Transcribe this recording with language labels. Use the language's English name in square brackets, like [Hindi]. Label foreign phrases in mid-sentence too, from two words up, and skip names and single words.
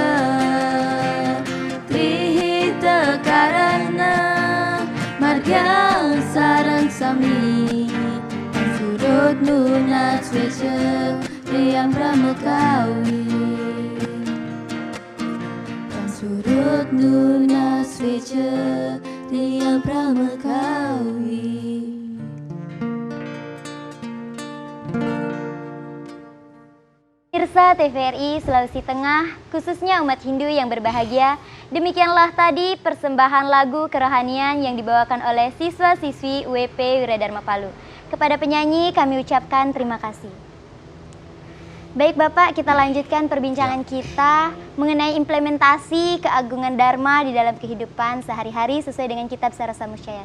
[Balinese] trihita karana margang sarang sami surut nunat swece riang pramekawi, surut nunat swece riang pramekawi. [Indonesian] Pemirsa TVRI Sulawesi Tengah, khususnya umat Hindu yang berbahagia, demikianlah tadi persembahan lagu kerohanian yang dibawakan oleh siswa-siswi UWP Wiradharma Palu. Kepada penyanyi kami ucapkan terima kasih. Baik Bapak, kita lanjutkan perbincangan kita mengenai implementasi keagungan Dharma di dalam kehidupan sehari-hari sesuai dengan kitab Sarasa Muscaya.